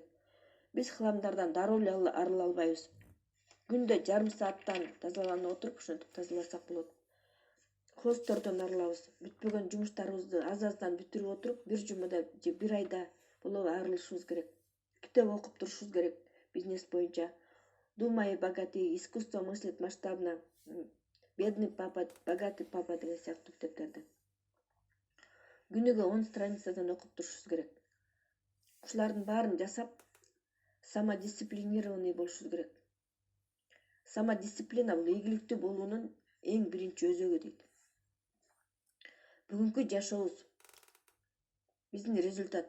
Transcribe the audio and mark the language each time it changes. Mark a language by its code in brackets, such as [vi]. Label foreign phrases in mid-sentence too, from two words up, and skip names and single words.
[ky] Биз хламдардан дароо эле арыла албайбыз. Күндө жарым сааттан тазаланып отуруп, ошентип тазаласак болот. Хосттордон арылабыз. Бүтпөгөн жумуштарыбызды аз-аздан бүтүрүп отуруп, бир жумада же бир айда болобу арылышыбыз керек. Китеп окуп турушубуз керек. Бизнес боюнча «Думай богатый», «Искусство мыслить масштабно», «Бедный папа», «Богатый папа» деген сыяктуу китептерди күнүгө 10 страницадан окуп турушубуз керек. Ушулардын баарын жасап, самодисциплинированный болушубуз керек. Самодисциплина бул ийгиликтүү болуунун эң биринчи өзөгү дейт. Бүгүнкү жашообуз биздин результат.